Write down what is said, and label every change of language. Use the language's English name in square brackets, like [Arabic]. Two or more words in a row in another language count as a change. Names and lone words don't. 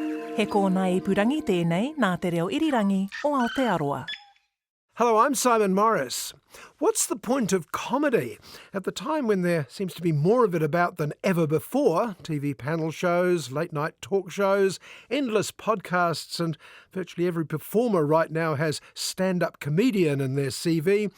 [Māori] He kōna ipurangi tēnei nā te reo irirangi o Aotearoa. [English] Hello, I'm Simon Morris. What's the point of comedy? At the time when there seems to be more of it about than ever before, TV panel shows, late-night talk shows, endless podcasts, and virtually every performer right now has stand-up comedian in their CV.